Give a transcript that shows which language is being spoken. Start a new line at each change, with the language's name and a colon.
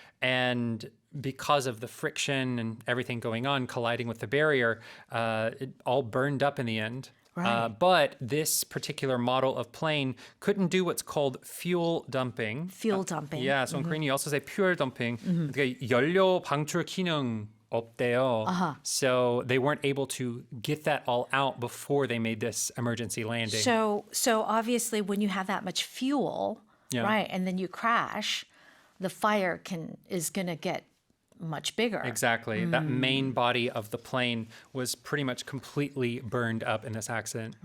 English: And because of the friction and everything going on, colliding with the barrier, it all burned up in the end. Right. But this particular model of plane couldn't do what's called fuel dumping. Fuel dumping. Yeah, so in Korean you also say fuel dumping.
Korean: 그러니까 연료 방출 기능 없대요.
English: So they weren't able to get that all out before they made this emergency landing. So obviously when you have that much fuel, Yeah. right, and then you crash, the fire is going to get much bigger. Exactly. That main body of the plane was pretty much completely burned up in this accident.